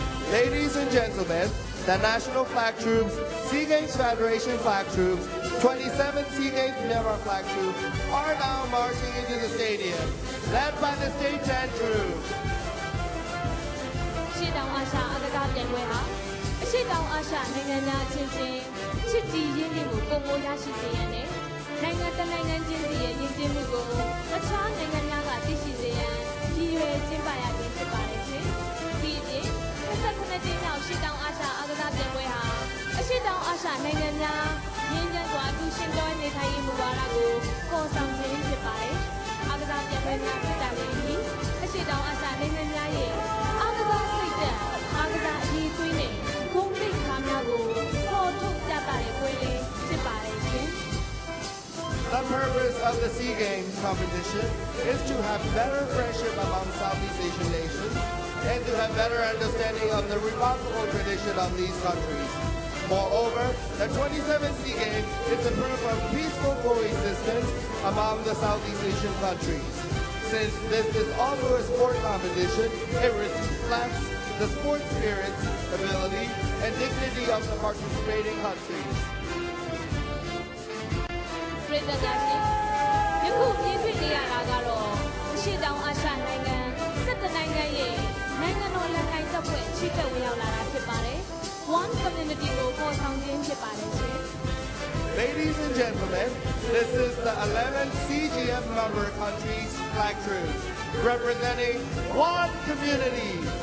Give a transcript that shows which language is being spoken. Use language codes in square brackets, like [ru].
[en] Ladies and gentlemen, the National Flag Troops, SEA Games Federation Flag Troops, 27 SEA Games Myanmar Flag Troops are now marching into the stadium, led by the State 10 Troops. [my] ရှေ့တောင်အာရှအားကစားပြိုင်ပွဲဟာအရှေ့တောင်အာရှနိုင်ငံများအချင်းချင်းချစ်ကြည်ရင်းနှီးမှုပုံမိုးရရှိစေရန်နဲ့နိုင်ငံတကာနိုင်ငံချင်းစီရဲ့ယဉ်ကျေးမှုကိုအခြားနိုင်ငံများကသိရှိစေရန်ရည်ရွယ်ကျင်းပရခြင်းဖြစ်ပါတယ်ရှင်။ဒီအပြင်29ကြိမ်မြောက်ရှေ့တောင်အာရှအားကစားပြိုင်ပွဲဟာ အရှေ့တောင်အာရှနိုင်ငံများရင်းချမ်းစွာအတူရှင်တွဲနေထိုင်ရေးမူဝါဒကိုပေါ်ဆောင်ခြင်းဖြစ်ပါတယ်။အားကစားပြိုင်ပွဲများဖြစ်တာလည်းဒီအရှေ့တောင်အာရှနိုင်ငံများရဲ့အားကစားစိတ်ဓာတ်အားကစားအရေးသွေးနဲ့ဂုဏ်သိက္ခာများကိုပေါ်ထုတ်ပြသတဲ့ပွဲလေးဖြစ်ပါတယ်ရှင်။ [en] The purpose of the SEA Games competition is to have better friendship among Southeast Asian nations and to have better understanding of the remarkable tradition of these countries. Moreover, the 27th SEA Games is a proof of peaceful coexistence among the Southeast Asian countries. Since this is also a sport competition, it reflects the sport spirit, ability, and dignity of the participating countries. [my] ပြည်သက်များရှင်ယခုမြင်တွေ့နေရတာကတော့အရှေ့တောင်အာရှနိုင်ငံ17နိုင်ငံရဲ့နိုင်ငံတော်လက်ကိုင်တပ်ဖွဲ့ချိတ်သက်ဝင်ရောက်လာတာဖြစ်ပါတယ် One Community ကိုပေါ်ဆောင်ခြင်းဖြစ်ပါတယ်ရှင် [en] Ladies and gentlemen, this is the 11th CGF member countries flag troops representing one community.